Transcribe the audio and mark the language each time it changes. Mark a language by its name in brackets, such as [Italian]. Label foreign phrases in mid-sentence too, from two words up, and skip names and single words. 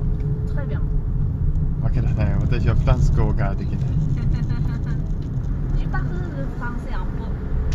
[French] Très bien。 [Japanese] わけだね。私はフランス語ができない。 [French] Je parle le français un peu.